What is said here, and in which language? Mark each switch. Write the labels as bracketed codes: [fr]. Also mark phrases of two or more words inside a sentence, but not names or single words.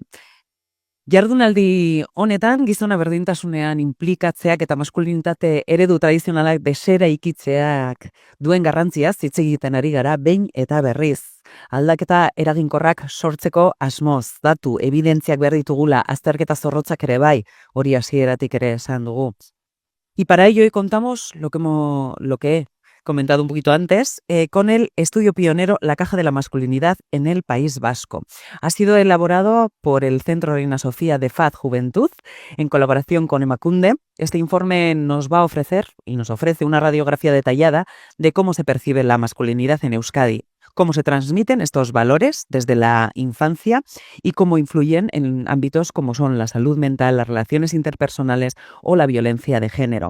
[eu] Jardunaldi honetan, gizona berdintasunean inplikatzeak eta maskulinitate eredu tradizionalak desereikitzeak duen garrantziaz hitz egiten ari gara behin eta berriz. Aldaketa eraginkorrak sortzeko asmoz, datu, evidentziak behar ditugula, azterketa zorrotzak ere bai, hori hasieratik ere esan dugu. [es] Y para ello hoy contamos lo que he comentado un poquito antes, con el estudio pionero La Caja de la Masculinidad en el País Vasco. Ha sido elaborado por el Centro Reina Sofía de FAD Juventud en colaboración con Emakunde. Este informe nos va a ofrecer y nos ofrece una radiografía detallada de cómo se percibe la masculinidad en Euskadi, cómo se transmiten estos valores desde la infancia y cómo influyen en ámbitos como son la salud mental, las relaciones interpersonales o la violencia de género.